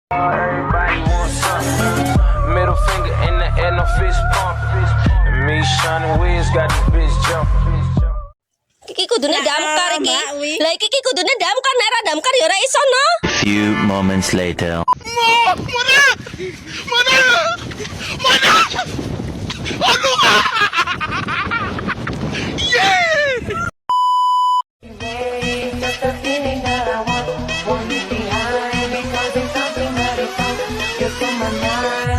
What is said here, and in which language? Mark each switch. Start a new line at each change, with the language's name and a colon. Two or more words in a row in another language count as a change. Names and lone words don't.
English: Everybody wants something. Middle finger in the air, no fist pump. And me, Shawnee Wiz, got this bitch jumping.
Javanese: Iki kudune damkar iki. Lah iki kudune damkar nek ora damkar ya ora iso no.
English: Few moments later. Just a feeling that I want you behind because it's something that it gets on my mind.